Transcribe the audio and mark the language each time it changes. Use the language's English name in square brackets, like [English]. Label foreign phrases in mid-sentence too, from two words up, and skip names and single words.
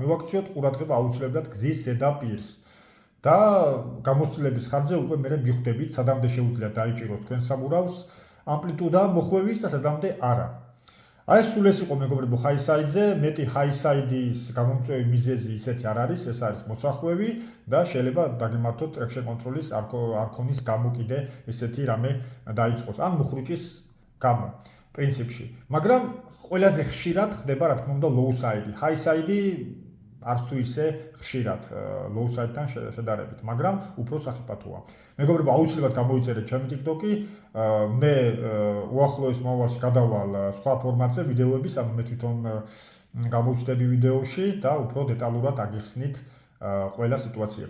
[Georgian] მივაქციოთ ყურადღება აუცილებლად გზის ზედაპირს. და გამოცდილების ხარჯზე უკვე მე მიხვდებით, სადამდე შეუძლია დაიჭიროს თქვენ საბურავს ამპლიტუდა მოხვევის და სადამდე არა. აი სულ ეს იყო მეგობრებო [English] high side-ზე, [Georgian] მეტი [English] high side-ის [Georgian] გამომწვევი მიზეზი ისეთი არ არის, ეს არის მოსახვევი და შეიძლება დაგემართოთ [English] traction control-ის [Georgian] არქონის გამო კიდე ესეთი რამე დაიწყოს, ან მუხრუჭის გამო პრინციპში. მაგრამ ყველაზე ხშირად ხდება, რა თქმა უნდა, [English] low side-ი. high side-ი [Georgian] არც თუ ისე ხშირად [English] low side-თან [Georgian] შედარებით, მაგრამ უფრო სახიფათოა. მეგობრებო, აუცილებლად გამოიწერეთ ჩემი TikTok-ი, მე უახლოეს მომავალში გადავალ სხვა ფორმატზე ვიდეოების, ანუ მე თვითონ გამოვჩდები ვიდეოში და უფრო დეტალურად აგიხსნით ყველა სიტუაციებს.